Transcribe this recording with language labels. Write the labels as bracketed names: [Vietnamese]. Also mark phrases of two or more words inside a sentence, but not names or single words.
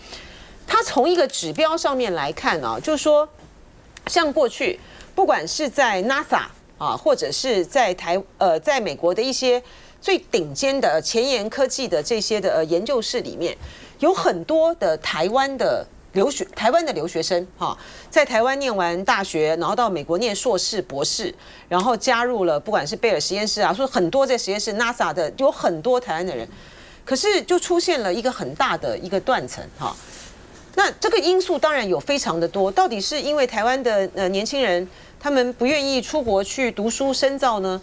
[Chinese] 他從一個指標上面來看啊，就是說，像過去不管是在 NASA 啊，或者是在在美國的一些最頂尖的前沿科技的這些的研究室裡面，有很多的台灣的留學生哈，在台灣念完大學，然後到美國念碩士、博士，然後加入了不管是貝爾實驗室啊，說很多在實驗室 NASA 的有很多台灣的人，可是就出現了一個很大的一個斷層哈。那這個因素當然有非常的多，到底是因為台灣的年輕人他們不願意出國去讀書深造呢？